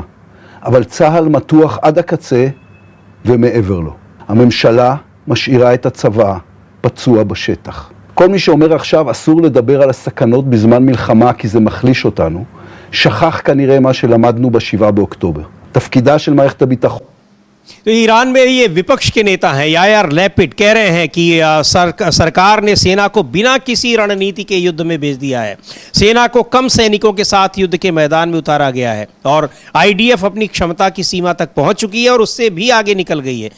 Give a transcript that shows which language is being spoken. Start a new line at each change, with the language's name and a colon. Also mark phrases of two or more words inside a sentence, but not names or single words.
Hebrew: אבל צה"ל מתוח עד הקצה ומעבר לו. הממשלה משאירה את הצבא פצוע בשטח. כל מי שאומר עכשיו אסור לדבר על הסכנות בזמן מלחמה כי זה מחליש אותנו, שכח כנראה מה שלמדנו ב7 באוקטובר. תפקידה של מערכת הביטחון.
Hindi: तो ईरान में ये विपक्ष के नेता हैं यायर लैपिड कह रहे हैं कि सरकार ने सेना को बिना किसी रणनीति के युद्ध में भेज दिया है। सेना को कम सैनिकों के साथ युद्ध के मैदान में उतारा गया है और आईडीएफ अपनी क्षमता की सीमा तक पहुंच चुकी है और उससे भी आगे निकल गई है।